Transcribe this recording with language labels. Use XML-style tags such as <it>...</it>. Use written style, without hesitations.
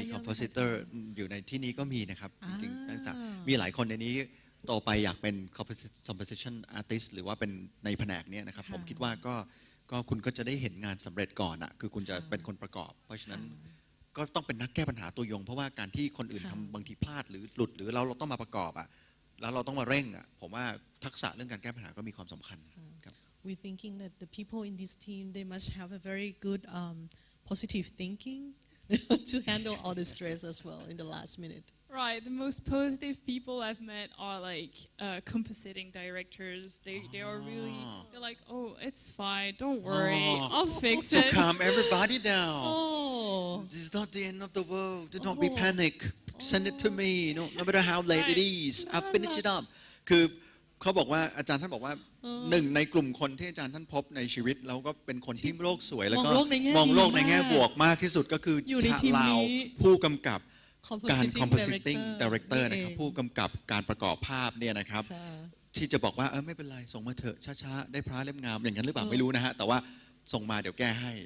<th>มีคอมโพสิเตอร์อยู่ในที่นี้ก็มีนะครับจริงๆนักศึกษามีหลายคนในนี้ต่อไปอยากเป็น composition artist หรือว่าเป็นในแผนกนี้นะครับผมคิดว่าก็คุณก็จะได้เห็นงานสำเร็จก่อนอ่ะคือคุณจะเป็นคนประกอบเพราะฉะนั้นก็ต้องเป็นนักแก้ปัญหาตัวยงเพราะว่าการที่คนอื่นทำบางทีพลาดหรือหลุดหรือเราต้องมาประกอบอ่ะแล้วเราต้องมาเร่งอ่ะผมว่าทักษะเรื่องการแก้ปัญหาก็มีความสำคัญครับ</th> <en>We thinking that the people in this team they must have a very good positive thinking to handle all the stress as well in the last minute. Right, the most positive people I've met are like compositing directors. They are really they're like, oh, it's fine, don't worry, I'll fix it. So calm everybody down. This is not the end of the world. Do not be panic. Send it to me. No matter how late it is, I'll finish it up.</en> <th>คือเขาบอกว่าอาจารย์ท่านบอกว่าหนึ่งในกลุ่มคนที่อาจารย์ท่านพบในชีวิตแล้วก็เป็นคนที่โลกสวยแล้วก็มองโลกในแง่บวกมากที่สุดก็คือชาลาวผู้กำกับการ compositing director นะครับผู้กำกับการประกอบภาพเนี่ยนะครับที่จะบอกว่าไม่เป็นไรส่งมาเถอะช้าๆได้พระเล่มงามอย่างนั้นหรือเปล่าไม่รู้นะฮะแต่ว่าส่งมาเดี๋ยวแก้ให้</th>